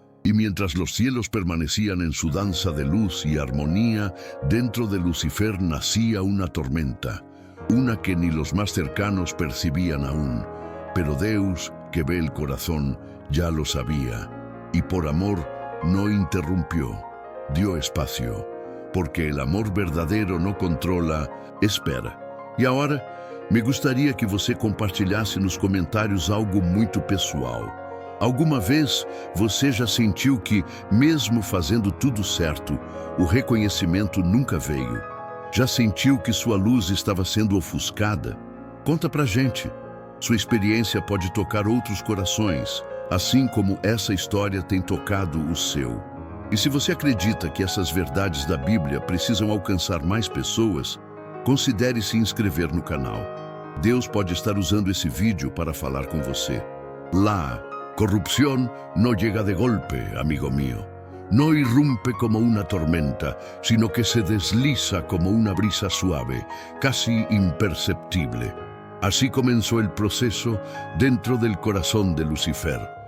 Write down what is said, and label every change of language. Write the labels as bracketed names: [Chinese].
[Spanish] Y mientras los cielos permanecían en su danza de luz y armonía, dentro de Lucifer nacía una tormenta, una que ni los más cercanos percibían aún. Pero Deus, que ve el corazón, ya lo sabía, y por amor no interrumpió, dio espacio, porque el amor verdadero no controla, espera. [Portuguese] E agora, me gostaria que você compartilhasse nos comentários algo muito pessoal. Alguma vez você já sentiu que, mesmo fazendo tudo certo, o reconhecimento nunca veio? Já sentiu que sua luz estava sendo ofuscada? Conta pra gente. Sua experiência pode tocar outros corações, assim como essa história tem tocado o seu. E se você acredita que essas verdades da Bíblia precisam alcançar mais pessoas, considere se inscrever no canal. Deus pode estar usando esse vídeo para falar com você. [Spanish] La corrupción no llega de golpe, amigo mío. No irrumpe como una tormenta, sino que se desliza como una brisa suave, casi imperceptible. Así comenzó el proceso dentro del corazón de Lucifer.